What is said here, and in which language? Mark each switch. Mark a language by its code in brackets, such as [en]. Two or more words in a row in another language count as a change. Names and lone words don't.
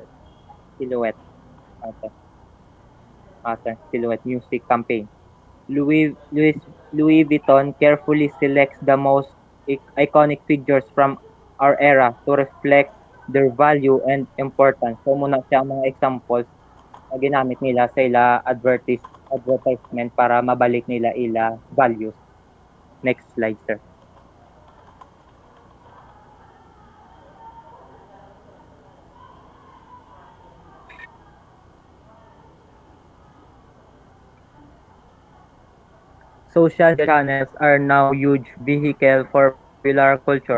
[en] silhouette. Okay. Silhouette music campaign. Louis Louis Louis Vuitton carefully selects the most iconic figures from our era to reflect their value and importance. [hil] So muna siya ang mga examples na ginamit nila sa ila advertisement para mabalik nila ila values. [en] Next slide, sir. Social media channels are now huge vehicle for popular culture.